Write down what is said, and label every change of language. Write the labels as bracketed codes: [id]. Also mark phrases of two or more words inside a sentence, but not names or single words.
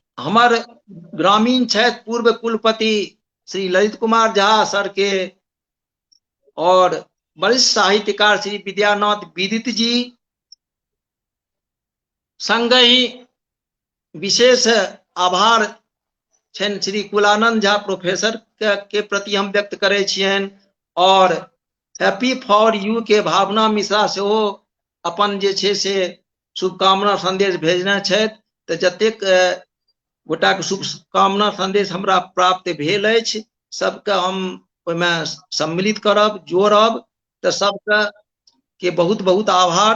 [mai] हमर ग्रामीण छथि पूर्व कुलपति श्री ललित कुमार झा सर के, और वरिष्ठ साहित्यकार श्री विद्यानाथ विदित जी, संगहि विशेष आभार छनि श्री कुलानंद झा प्रोफेसर के प्रति हम व्यक्त करे छियनि, और हैप्पी फॉर यू के भावना मिश्रा से अपन जे छे से शुभकामना संदेश भेजने छथि। तऽ जतेक गोटा के शुभकामना संदेश हमरा प्राप्त भेल अछि सबके हम ओहिमे सम्मिलित करब, जोड़ब, तऽ सबके बहुत बहुत आभार।